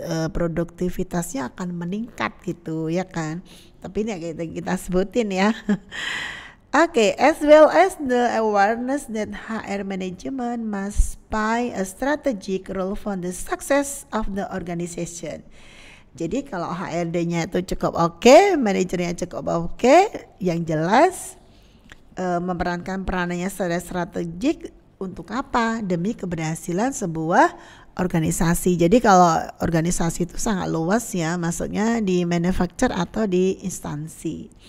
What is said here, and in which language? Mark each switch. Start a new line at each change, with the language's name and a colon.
Indonesian: Produktivitasnya akan meningkat gitu, ya kan? Tapi ini kita sebutin ya.
English: Okay, as well as the awareness that HR management must play a strategic role for the success of the organization.
Indonesian: Jadi kalau HRD-nya itu cukup oke, manajernya cukup oke, yang jelas memerankan peranannya secara strategik untuk apa? Demi keberhasilan sebuah organisasi. Jadi kalau organisasi itu sangat luas ya, maksudnya di manufacture atau di instansi.